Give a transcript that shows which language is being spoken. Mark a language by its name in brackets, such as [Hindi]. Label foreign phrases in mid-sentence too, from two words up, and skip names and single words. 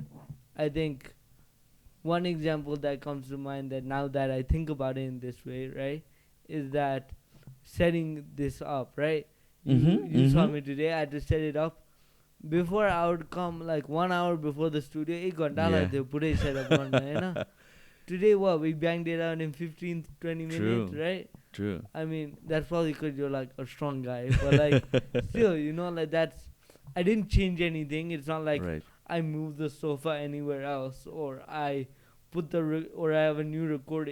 [English] I think one example that comes to mind that now that I think about it in this way, right, is that setting this up, right? You saw me today. I had to set it up. Before I would come like 1 hour before the studio. [Nepali] एक घंटा [English] Yeah. [Nepali] लाग्थ्यो पुरै setup गर्न हैन. [English] Today what we banged it out in 15 20 minutes, True. right? True. I mean that's probably because you're like a strong guy, but like still, like that's I didn't change anything. It's not like Right. I moved the sofa anywhere else or I put or I have a new recorder.